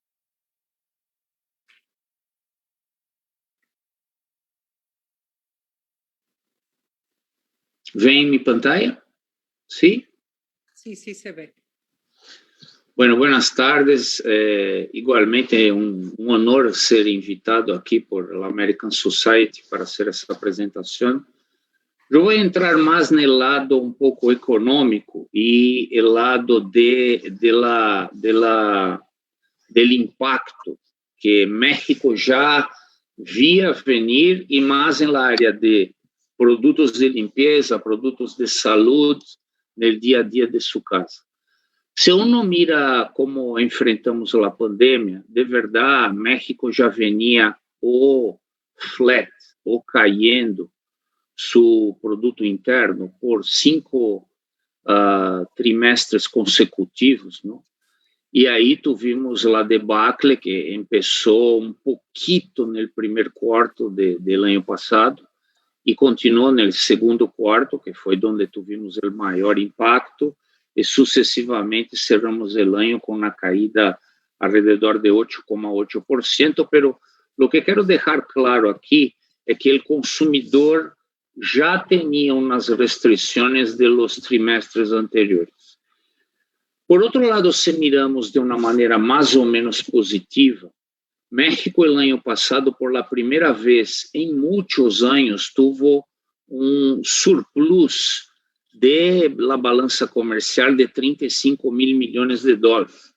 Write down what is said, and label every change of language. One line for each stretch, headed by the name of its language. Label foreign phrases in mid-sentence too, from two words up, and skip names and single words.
Spanish: ¿Ven mi pantalla? ¿Sí? Sí, sí se ve. Bueno, buenas tardes.
Portuguese: Igualmente é um honor ser invitado aqui
Spanish: por la American Society para hacer
Portuguese: essa apresentação. Eu vou entrar mais no lado um pouco econômico e o lado
Spanish: del impacto
Portuguese: que México já via venir e mais na área de produtos de limpeza, produtos de saúde, no dia a dia de sua casa.
Spanish: Se uno mira
Portuguese: como enfrentamos a pandemia, de verdade, México já venia ou flat, ou caindo seu produto interno por 5 trimestres consecutivos, não? E aí tivemos a debacle que começou pouquito no primeiro quarto do ano passado e continuou no segundo quarto, que foi onde tivemos o maior impacto, e sucessivamente cerramos o ano com uma caída alrededor de 8,8%, pero o que quero deixar claro aqui é que o consumidor já tinha umas restrições
Spanish: de los trimestres
Portuguese: anteriores. Por outro lado, se miramos de uma maneira mais ou menos positiva, México, el ano passado,
Spanish: por la
Portuguese: primeira vez em muitos anos, teve surplus
Spanish: de la
Portuguese: balança comercial de 35 mil milhões de dólares.